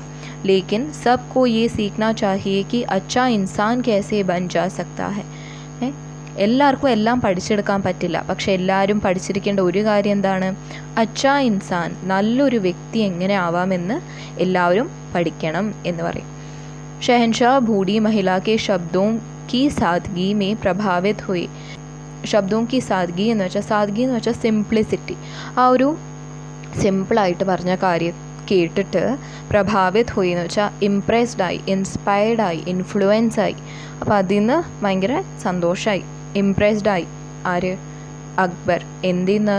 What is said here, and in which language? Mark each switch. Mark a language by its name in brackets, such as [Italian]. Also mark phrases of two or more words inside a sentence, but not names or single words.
[Hindi] लेकिन सब को ये सीखना चाहिए कि अच्छा इंसान कैसे बन जा सकता है. [Malayalam] എല്ലാവർക്കും എല്ലാം പഠിച്ചെടുക്കാൻ പറ്റില്ല, പക്ഷെ എല്ലാവരും പഠിച്ചിരിക്കേണ്ട ഒരു കാര്യം എന്താണ്? [Hindi] अच्छा इंसान, [Malayalam] നല്ലൊരു വ്യക്തി എങ്ങനെ ആവാമെന്ന് എല്ലാവരും പഠിക്കണം എന്ന് പറയും. [Hindi] शहंशाह बूढ़ी महिला के शब्दों की सादगी में प्रभावित हुए. [Malayalam] ശബ്ദവും [Hindi] की सादगी [Malayalam] എന്ന് വെച്ചാൽ, സാദ്ഗി എന്ന് വെച്ചാൽ സിംപ്ലിസിറ്റി. ആ ഒരു സിമ്പിളായിട്ട് പറഞ്ഞ കാര്യം കേട്ടിട്ട് [Hindi] प्रभावित हुई [Malayalam] എന്ന് വെച്ചാൽ ഇംപ്രസ്ഡായി, ഇൻസ്പയർഡായി, ഇൻഫ്ലുവൻസായി. അപ്പോൾ അതിൽ നിന്ന് ഭയങ്കര സന്തോഷമായി, ഇംപ്രസ്ഡായി. ആര്? അക്ബർ. എന്തിന്ന്?